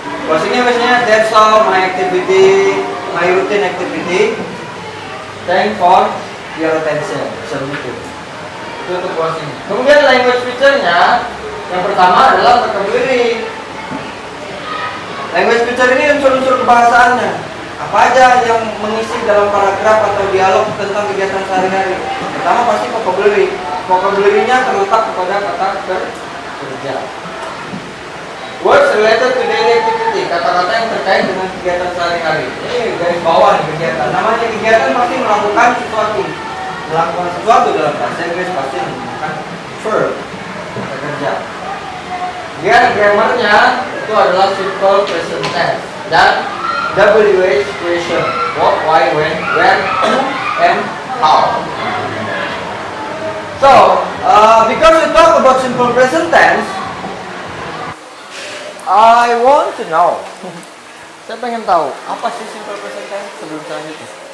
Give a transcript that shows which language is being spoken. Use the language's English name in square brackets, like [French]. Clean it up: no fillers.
[Indonesian] Closingnya biasanya [English] that's all my activity, my routine activity. Thank for your attention. [Indonesian] Seperti itu untuk closing. Kemudian language feature-nya yang pertama adalah vocabulary. Language feature ini unsur-unsur kebahasaannya. Apa aja yang mengisi dalam paragraf atau dialog tentang kegiatan sehari-hari. Pertama pasti vocabulary. Vocabulary-nya terletak kepada kata kerja. [English] Words related to daily activity, [Indonesian] kata-kata yang terkait dengan kegiatan sehari-hari. Ini garis bawah nih kegiatan. Namanya kegiatan pasti melakukan sesuatu. Melakukan sesuatu dalam bahasa Inggris pasti menggunakan verb, kata kerja. Kemudian grammarnya itu adalah simple present tense dan WH question. [English] What, why, when, where, who, and how. So, because we talk about simple present tense, I want to know. [Indonesian] Saya pengen tahu apa sih simple present tense sebelum selanjutnya.